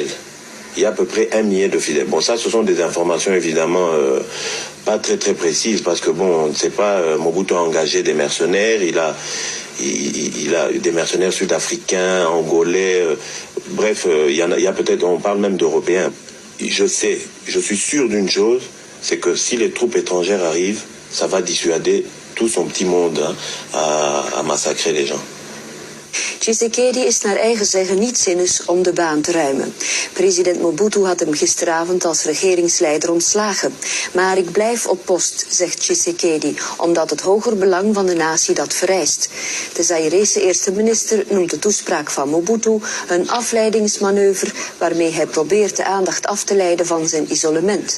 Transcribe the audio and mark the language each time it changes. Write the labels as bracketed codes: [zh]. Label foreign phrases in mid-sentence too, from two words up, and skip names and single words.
[fr] Il y a à peu près 1 millier de fidèles. Bon, ça, ce sont des informations évidemment pas très très précises, parce que bon, on ne sait pas, Mobutu a engagé des mercenaires, il a des mercenaires sud-africains, angolais, bref, il y a peut-être, on parle même d'Européens. Je suis sûr d'une chose, c'est que si les troupes étrangères arrivent, ça va dissuader tout son petit monde à massacrer les gens. [nl] Tshisekedi is naar eigen zeggen niet zinnig om de baan te ruimen. President Mobutu had hem gisteravond als regeringsleider ontslagen. Maar ik blijf op post, zegt Tshisekedi, omdat het hoger belang van de natie dat vereist. De Zaïrese eerste minister noemt de toespraak van Mobutu een afleidingsmanoeuvre waarmee hij probeert de aandacht af te leiden van zijn isolement.